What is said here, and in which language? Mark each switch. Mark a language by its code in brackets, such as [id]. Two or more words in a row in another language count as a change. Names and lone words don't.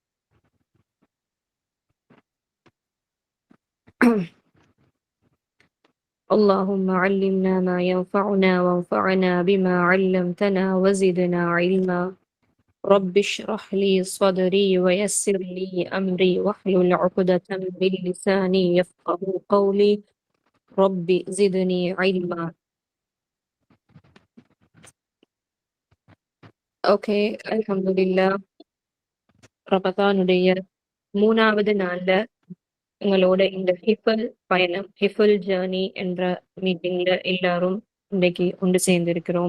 [ar] اللهم علمنا ما ينفعنا وانفعنا بما علمتنا وزدنا علما. رب اشرح لي صدري ويسر لي أمري واحلل عقدة من لساني يفقه قولي. رب زدني علما. [ta] ஓகே, அல்ஹம்துலில்லாஹ். ரமதானுடைய 3வது நாள்ல உங்களோட இந்த ஹிஃபல் பயணம், ஹிஃபல் ஜேர்னி என்ற மீட்டிங்ல எல்லாரும் இன்னைக்கு ஒன்று சேர்ந்திருக்கிறோம்.